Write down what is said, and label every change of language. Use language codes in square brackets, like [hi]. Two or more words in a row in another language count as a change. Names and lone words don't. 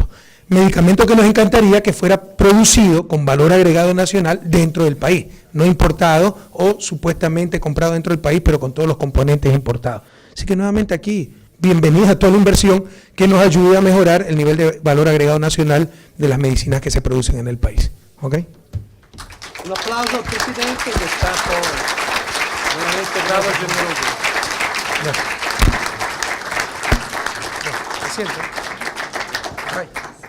[es] Medicamento que nos encantaría que fuera producido con valor agregado nacional dentro del país, no importado o supuestamente comprado dentro del país, pero con todos los componentes importados. Así que nuevamente aquí, bienvenidos a toda la inversión que nos ayude a mejorar el nivel de valor agregado nacional de las medicinas que se producen en el país. ¿Ok? [it] Un applauso al Presidente che è stato veramente bravo e generoso. [es] Gracias. Se siente. Bye.